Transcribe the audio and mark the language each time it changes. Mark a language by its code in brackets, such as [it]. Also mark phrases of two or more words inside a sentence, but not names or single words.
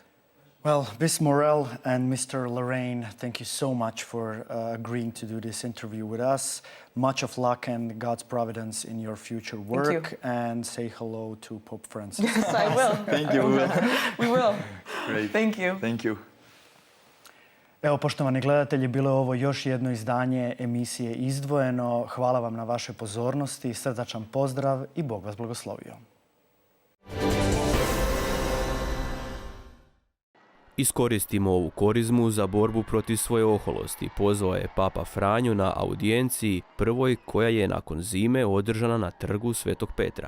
[en] Well, Ms. Maurel and Mr. Larrain, thank you so much for agreeing to do this interview with us. Much of luck and God's providence in your future work. And say hello to Pope Francis. Yes, I will. Thank you. We will. Great. Thank you. Thank you. [hr] Evo, poštovani gledatelji, bilo je ovo još jedno izdanje emisije Izdvojeno. Hvala vam na vašoj pozornosti, srdačan pozdrav i Bog vas blagoslovio. Iskoristimo ovu korizmu za borbu protiv svoje oholosti, pozvao je Papa Franjo na audijenciji prvoj koja je nakon zime održana na trgu Svetog Petra.